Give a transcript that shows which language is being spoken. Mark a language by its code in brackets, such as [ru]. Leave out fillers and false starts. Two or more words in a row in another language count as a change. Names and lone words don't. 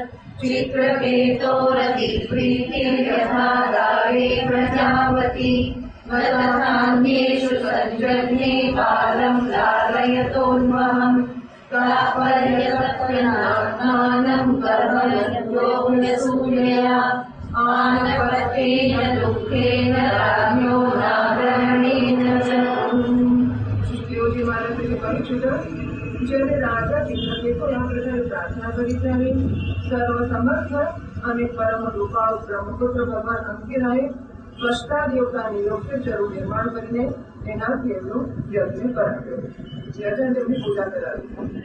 [sa] चित्रकेतोरतिप्रीतिर्यथा दारे प्रजावती वदथान्येषु सञ्जज्ञे बालं लालयतोन्वहम् कापर्यसत्यनात्मानं कर्मयोग्यसूर्यया आनपत्येन दुःखेन राज्ञो नाग्रहणेन च. [hi] श्रीयोगी महाराज के परिचित [gu] જ્યારે રાજા ચિત્રકેતુએ આ પ્રકારે પ્રાર્થના કરી ત્યારે સર્વસમર્થ અને પરમ કૃપાળુ બ્રહ્મપુત્ર ભગવાન અંગિરાએ સ્રષ્ટા દેવતાની યોગ્ય ચરુ નિર્માણ કરીને એનાથી એમનું યજ્ઞ કરાવ્યો. રાજા તેમની પૂજા કરાવી.